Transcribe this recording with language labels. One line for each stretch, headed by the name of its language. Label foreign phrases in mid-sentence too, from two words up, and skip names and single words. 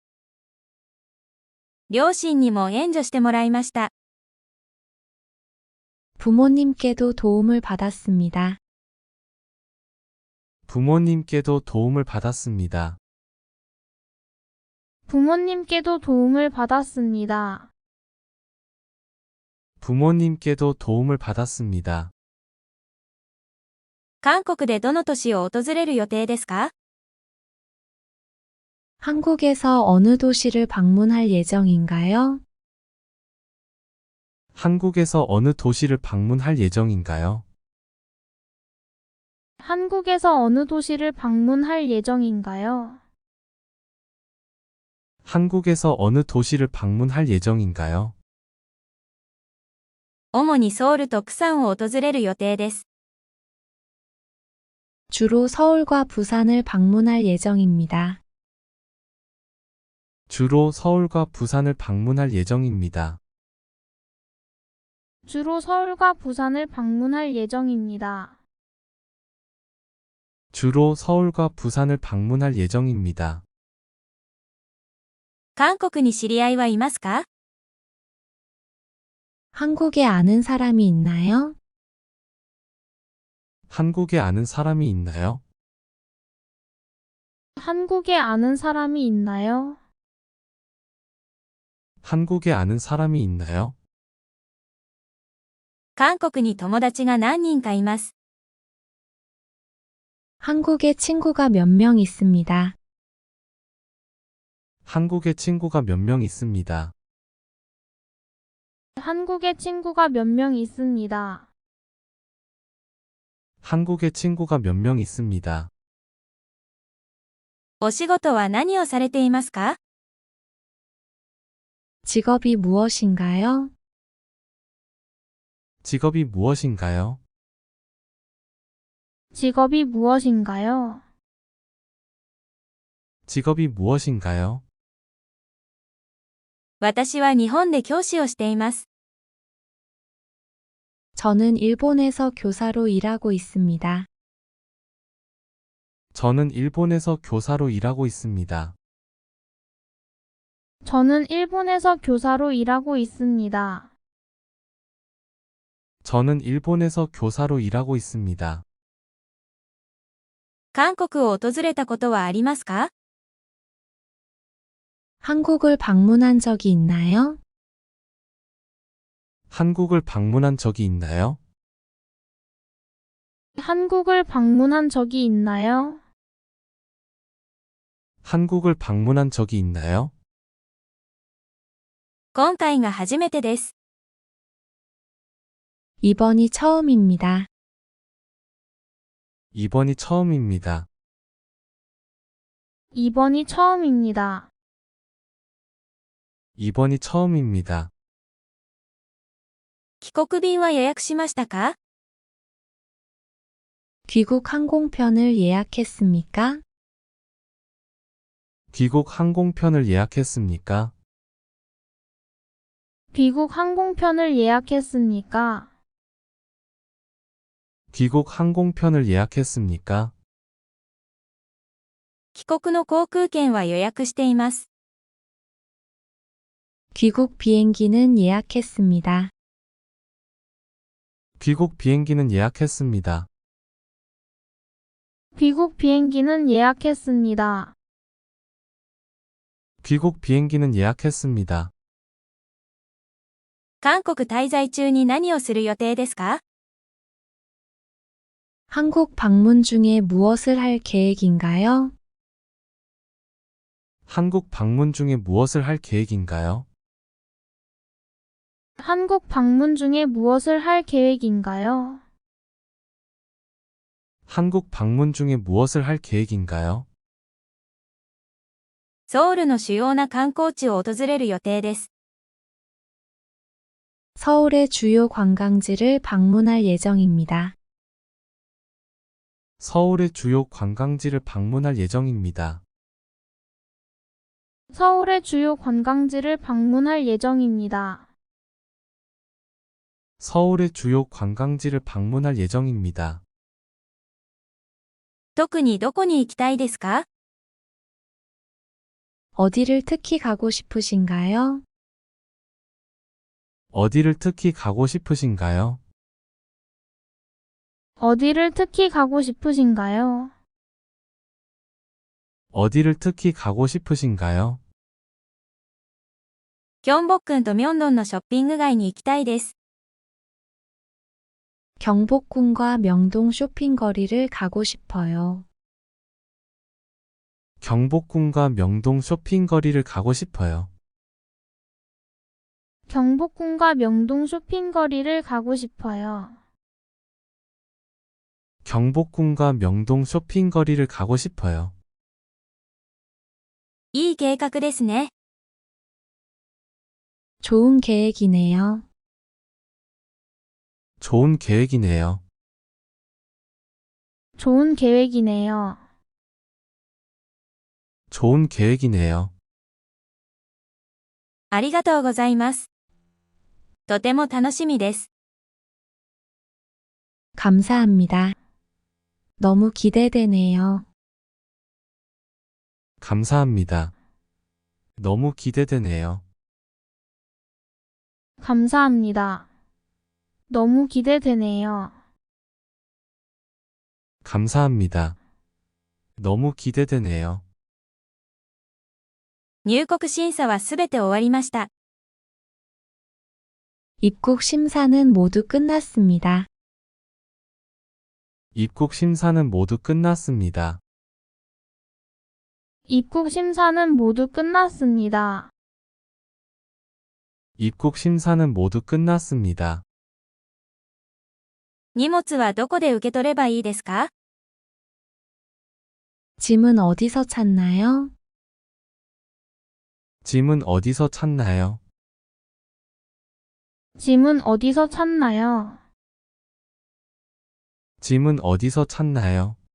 Japanese: 両親にも援助してもらいました。
Korean: 부모님께도 도움을 받았습니다. 부모님께도 도움을 받았습니다. 부모님께도 도움을 받았습니다. 부모님께도 도움을 받았습니다.
Japanese: 韓国でどの都市を訪れる予定ですか？
Korean: 한국에서 어느 도시를 방문할 예정인가요? 한국에서 어느 도시를 방문할 예정인가요? 한국에서 어느 도시를 방문할 예정인가요? 한국에서 어느 도시를 방문할 예정인가요?
Japanese: 主にソウルとプサンを訪れる予定です。
Korean: 주로 서울과 부산을 방문할 예정입니다. 주로 서울과 부산을 방문할 예정입니다. 주로 서울과 부산을 방문할 예정입니다. 주로 서울과 부산을 방문할 예정입니다.
Japanese: 韓国に知り合いはいますか？
Korean: 한국에 아는 사람이 있나요? 한국에 아는 사람이 있나요? 한국에 아는 사람이 있나요? 한국에 아는 사람이 있나요?
Japanese: 韓国に友達が何人かいます。
Korean: 한국에 친구가 몇 명 있습니다. 한국에 친구가 몇 명 있습니다. 한국에 친구가 몇 명 있습니다. 한국에 친구가 몇 명 있습니다.
Japanese: お仕事は何をされていますか？
Korean: 직업이 무엇인가요? 직업이 무엇인가요? 직업이 무엇인가요? 직업이 무엇인가요?
Japanese: 私は日本で教師をしています。
Korean: 저는 일본에서 교사로 일하고 있습니다. 저는 일본에서 교사로 일하고 있습니다. 저는 일본에서 교사로 일하고 있습니다. 저는 일본에서 교사로 일하고 있습니다.
Japanese: 韓国を訪れたことはありますか？
Korean: 한국을 방문한 적이 있나요? 한국을 방문한 적이 있나요? 한국을 방문한 적이 있나요? 한국을 방문한 적이 있나요?
Japanese: 今回が初めてです。
Korean: 이번이 처음입니다. 이번이 처음입니다. 이번이 처음입니다. 이번이 처음입니다.
Japanese: 帰国便は予約しましたか？
Korean: 귀국 항공편을 예약했습니까? 귀국 항공편을 예약했습니까? 귀국 항공편을 예약했습니까? 귀국 항공편을 예약했습니까?
Japanese: 帰国の航空券は予約しています。
Korean: 귀국 비행기는 예약했습니다. 귀국 비행기는 예약했습니다. 귀국 비행기는 예약했습니다. 귀국 비행기는 예약했습니다.
Japanese: 韓国滞在中に何をする予定ですか？
Korean: 한국 방문 중에 무엇을 할 계획인가요? 한국 방문 중에 무엇을 할 계획인가요? 한국 방문 중에 무엇을 할 계획인가요? 한국 방문 중에 무엇을 할 계획인가요?
Japanese: ソウルの主要な観光地を訪れる予定です。
Korean: 서울의 주요 관광지를 방문할 예정입니다. 서울의 주요 관광지를 방문할 예정입니다. 서울의 주요 관광지를 방문할 예정입니다. 서울의 주요 관광지를 방문할 예정입니다.
Japanese: 特にどこに行きたいですか？
Korean: 어디를 특히 가고 싶으신가요? 어디를 특히 가고 싶으신가요? 어디를 특히 가고 싶으신가요? 어디를 특히 가고 싶으신가요?
Japanese: キョンボックンとミョンドンのショッピング街に行きたいです。
Korean: 경복궁과 명동 쇼핑거리를 가고 싶어요. 경복궁과 명동 쇼핑거리를 가고 싶어요. 경복궁과 명동 쇼핑거리를 가고 싶어요. 경복궁과 명동 쇼핑거리를 가고 싶어요.
Japanese: いい計画ですね。
Korean: 좋은 계획이네요. 좋은 계획이네요. 좋은 계획이네요. 좋은 계획이네요.
Japanese: ありがとうございます。とても楽しみです。
Korean: 감사합니다. 너무 기대되네요. 감사합니다. 너무 기대되네요. 감사합니다. 너무 기대되네요. 감사합니다. 너무 기대되네요.
Japanese: 入国審査はすべて終わりました。
Korean: 입국 심사는 모두 끝났습니다. 입국 심사는 모두 끝났습니다. 입국 심사는 모두 끝났습니다. 입국 심사는 모두 끝났습니다.
Japanese: 荷物はどこで受け取ればいいですか？
Korean: 짐은 어디서 찾나요? 짐은 어디서 찾나요? 짐은 어디서 찾나요? 짐은 어디서 찾나요?